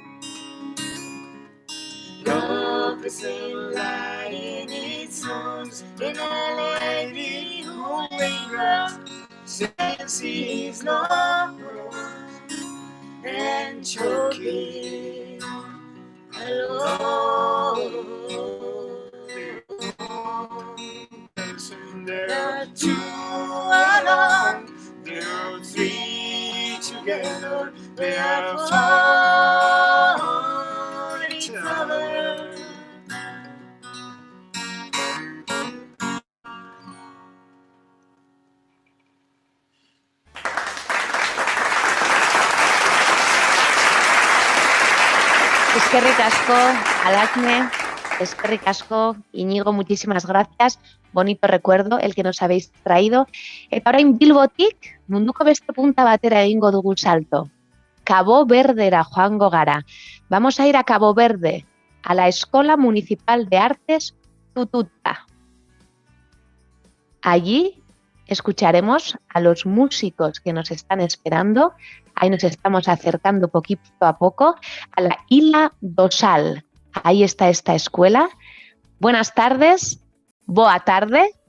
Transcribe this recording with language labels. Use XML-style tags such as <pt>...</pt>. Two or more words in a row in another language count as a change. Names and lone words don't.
<en>Love is in lying its arms in a lady who lingers, since he is lost and choking alone. There are 2 alone, there are 3 together, they are for each other.</en> <eu>Eskerrik asko, Alasne, eskerrik asko,</eu> <es>Íñigo, muchísimas gracias. Bonito recuerdo el que nos habéis traído.</es> <eu>Eta orain Bilbotik munduko beste punta batera egingo dugu salto. Cabo Verdera joango gara.</eu> <es>Vamos a ir a Cabo Verde, a la Escuela Municipal de Artes Tututa. Allí escucharemos a los músicos que nos están esperando. Ahí nos estamos acercando poquito a poco a la Ila do Sal. Ahí está esta escuela. Buenas tardes.</es> <pt>Boa tarde.</pt>